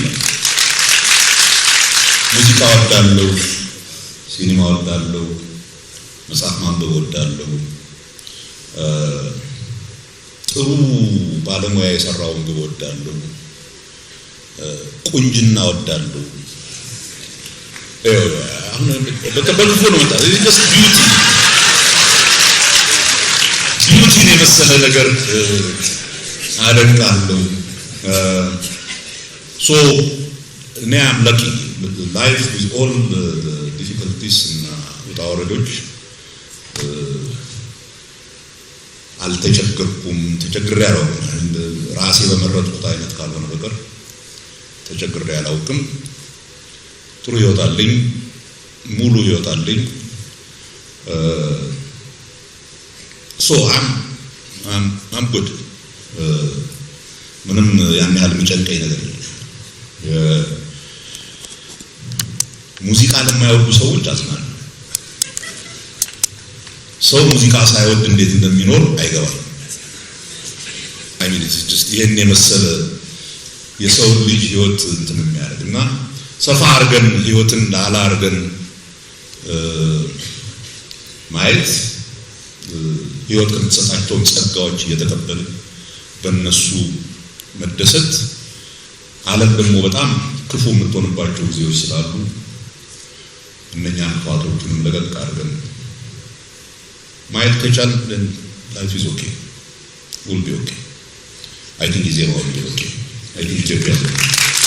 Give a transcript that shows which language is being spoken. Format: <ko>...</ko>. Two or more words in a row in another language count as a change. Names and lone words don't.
<am>ሙዚቃ ወዳለው፣ ሲኒማ ወዳለው፣ መጽሐፍ ማንበብ ወዳለው፣ ጥሩ ባለሙያ የሰራውን ግብ ወዳለው፣ ቁንጅና ወዳለው አሁን በከበልፎ ነው መጣ</am> <en>just beauty</en> <am>የመሰለ ነገር አደንቃለሁ።</am> <en>so now I'm lucky life with all the difficulties and</en> <am>ውጣውረዶች አልተቸገርኩም። ተቸግሬ አላውቅም። ራሴ በመረጥኩት አይነት ካልሆነ በቀር ተቸግሬ አላውቅም። ጥሩ ይወጣልኝ፣ ሙሉ ይወጣልኝ።</am> <en>so I'm good።</en> <am>ምንም ያን ያህል የሚጨንቀኝ ነገር የለም። ሙዚቃ ለማይወዱ ሰዎች አዝናለሁ። ሰው ሙዚቃ ሳይወድ እንዴት እንደሚኖር አይገባም።</am> <en>I mean it's just</en> <am>ይሄን የመሰለ የሰው ልጅ ህይወት እንትን የሚያደርግና ሰፋ አርገን ህይወትን ዳላ አርገን ማየት ህይወት ከምትሰጣቸው ጸጋዎች እየተቀበልን በእነሱ መደሰት ዓለም ደግሞ በጣም ክፉ የምትሆንባቸው ጊዜዎች ስላሉ እነኛን ፋቶቹንም ለቀቅ አድርገን ማየት ከቻልን</am> <en>life is okay, will be okay. I think it's will be okay. I think Ethiopia will be okay.</en>